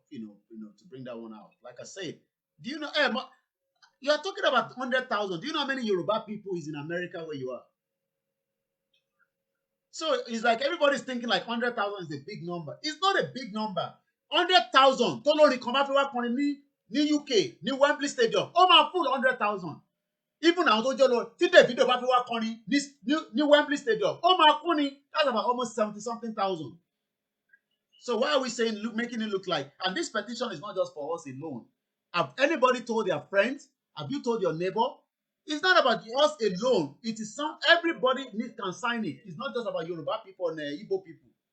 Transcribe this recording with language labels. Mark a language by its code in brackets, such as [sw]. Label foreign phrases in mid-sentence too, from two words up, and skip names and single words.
[en] To bring that one out. Like I said, do you know? You are talking about 100,000. Do you know how many Yoruba people is in America where you are? So it's like everybody's thinking like 100,000 is a big number. It's not a big number. 100,000. Tolori come after ní UK, ní Wembley Stadium. Oh my, full 100,000. Even now, video ní Wembley Stadium. Oh my, kuni. That's about almost 70-something thousand. So why are we saying, making it look like? And this petition is not just for us alone. Have anybody told their friends? Have you told your neighbor? It's not about us alone. It is everybody can sign it. It's not just about Yoruba people and Igbo people.